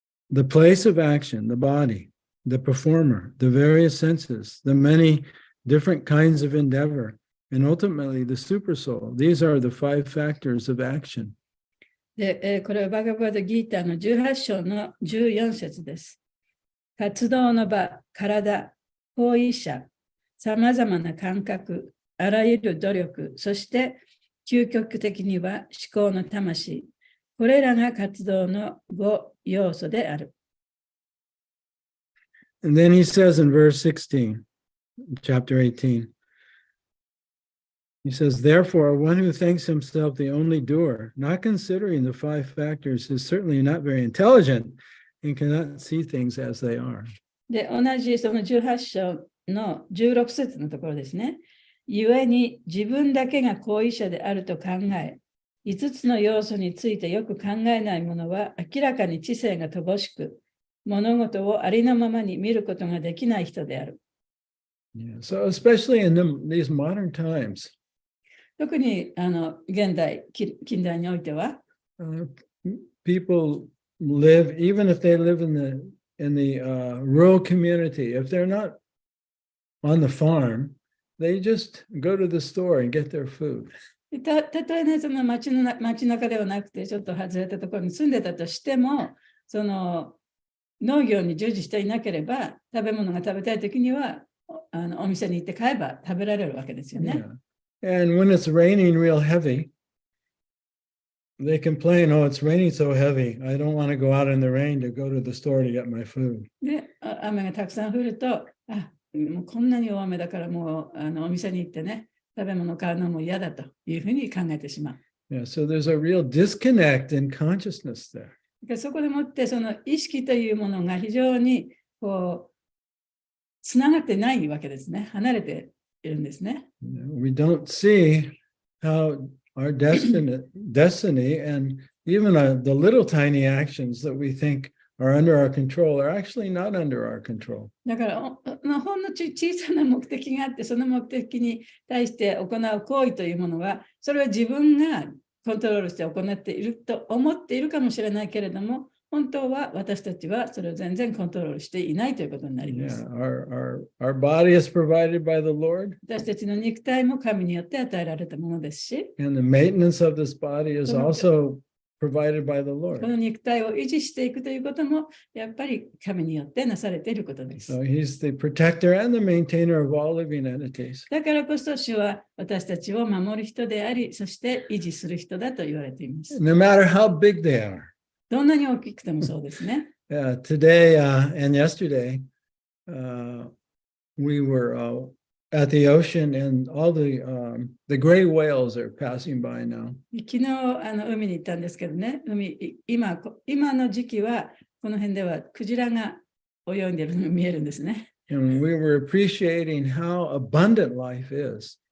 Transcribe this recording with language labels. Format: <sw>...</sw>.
<en>The place of action, the body, the performer, the various senses, the many different kinds of endeavor, and ultimately the supersoul. These are the 5 factors of action.</en> <ja>で、これはバガバッドギーターの18章の14節です。活動の場、体、行為者、さまざまな感覚、あらゆる努力、そして究極的には思考の魂、これらが活動の5要素である。</ja> <en>And then he says in verse 16, chapter 18, he says, therefore, one who thinks himself the only doer, not considering the 5 factors, is certainly not very intelligent and cannot see things as they are.</en> <ja>で、同じその18章の16節のところですね。故に自分だけが行為者であると考え、5つの要素についてよく考えない者は明らかに知性が乏しく、物事をありのままに見ることができない人である。</ja> <en>Yeah, so especially in these modern times,</en> <ja>特に現代、近代においては、</ja> <en>people live, even if they live in the rural community, if they're not on the farm, they just go to the store and get their food.</en> <ja>たとえね、その町中ではなくて、ちょっと外れたところに住んでたとしても、その農業に従事していなければ、食べ物が食べたいときにはお店に行って買えば食べられるわけですよね。 Yeah.</ja> <en>And when it's raining real heavy, they complain, oh, it's raining so heavy. I don't want to go out in the rain to go to the store to get my food.</en> <ja>で、雨がたくさん降ると、もうこんなに大雨だからもうお店に行ってね、食べ物を買うのも嫌だというふうに考えてしまう。</ja> <en>Yeah, so there's a real disconnect in consciousness there.</en> <ja>そこでもってその意識というものが非常にこうつながってないわけですね。離れているんですね。</ja> <en>We don't see how our destiny and even the little tiny actions that we think are under our control are actually not under our control.</en> <ja>だからほんの小さな目的があって、その目的に対して行う行為というものは、それは自分がコントロールして行っていると思っているかもしれないけれども、本当は私たちはそれを全然コントロールしていないということになります。</ja> <en>Yeah, our body is provided by the Lord.</en> <ja>私たちの肉体も神によって与えられたものですし、</ja> <en>And the maintenance of this body is also provided by the</en> <ja>こ</ja> <en>Lord.</en> <ja>の肉体を維持していくということも、やっぱり神によってなされていることです。</ja> <en>So he's the protector and the maintainer of all living entities.</en> <ja>だからこそ主は私たちを守る人であり、そして維持する人だと言われています。</ja> <en>No matter how big they are.</en> <ja>どんなに大きくてもそうですね。</ja> <en>Today and yesterday, we were at the ocean and all the gray whales are passing by now.</en> <ja>昨日海に行ったんですけどね、今の時期はこの辺ではクジラが泳いでいるのが見えるんですね。</ja> <en>And we were appreciating how abundant life is.</en>